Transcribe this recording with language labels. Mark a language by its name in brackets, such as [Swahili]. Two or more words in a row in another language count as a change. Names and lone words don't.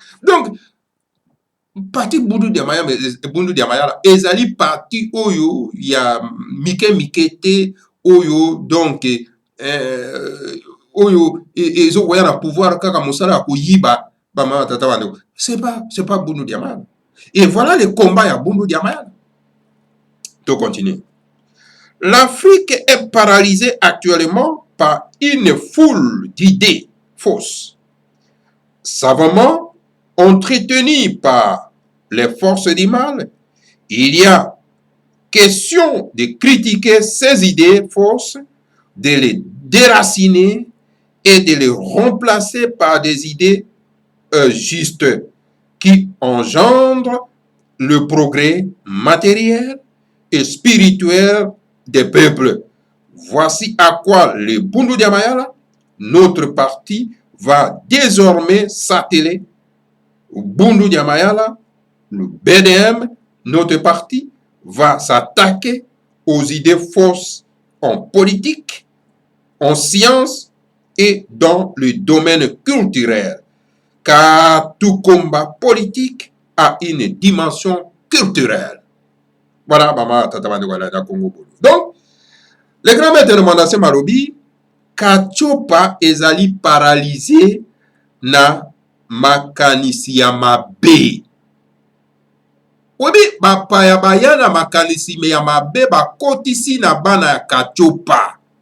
[Lingala] Donc parti Bundu dia Mayala ezali parti oyo ya mike mikete oyo, donc oyo ezo koya na pouvoir kaka mosala ya koyiba bama tata bandeko. [French] C'est pas Bundu dia Mayala. Et voilà le combat ya Bundu dia Mayala. [English] To continue. [French] L'Afrique est paralysée actuellement par une foule d'idées fausses, savamment entretenues par les forces du mal. Il y a question de critiquer ces idées fausses, de les déraciner et de les remplacer par des idées justes qui engendrent le progrès matériel et spirituel des peuples. Voici à quoi le Bundu dia Mayala, notre parti, va désormais s'atteler. Bundu dia Mayala, le BDM, notre parti, va s'attaquer aux idées fausses en politique, en sciences et dans le domaine culturel. Car tout combat politique a une dimension culturelle. Voilà, [Lingala] maman, tata bandeko Congo. [French] Donc, le grand maître de [Lingala] Mwandase Malobi, Kachopa ezali paralysé na makanisi ya mabe. Obi bapaya baya na makanisi ya mabe bakotisi na bana ya Kachopa.